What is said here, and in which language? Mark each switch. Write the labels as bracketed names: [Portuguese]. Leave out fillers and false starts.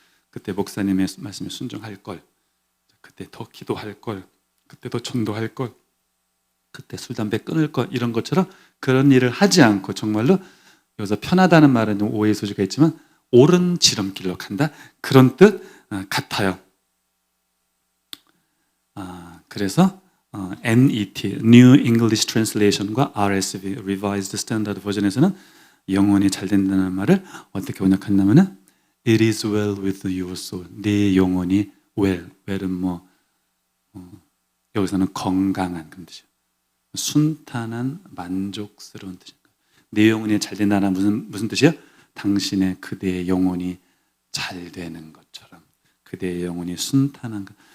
[Korean] 그때 목사님의 말씀에 순종할 걸. 그때 더 기도할 걸. 그때 더 전도할 걸. 그때 술 담배 끊을 걸. 이런 것처럼 그런 일을 하지 않고 정말로 여기서 편하다는 말은 좀 오해의 소지가 있지만 옳은 지름길로 간다. 그런 뜻 같아요. 그래서 NET, New English Translation과 RSV, Revised Standard Version에서는 영혼이 잘 된다는 말을 어떻게 번역한다면은 [English] It is well with your soul. [Korean] 네 영혼이 well. well은 여기서는 건강한 그런 뜻이에요. 순탄한 만족스러운 뜻입니다. 내 영혼이 잘 된다는 무슨 뜻이에요? 당신의 그대의 영혼이 잘 되는 것처럼 그대의 영혼이 순탄한 것.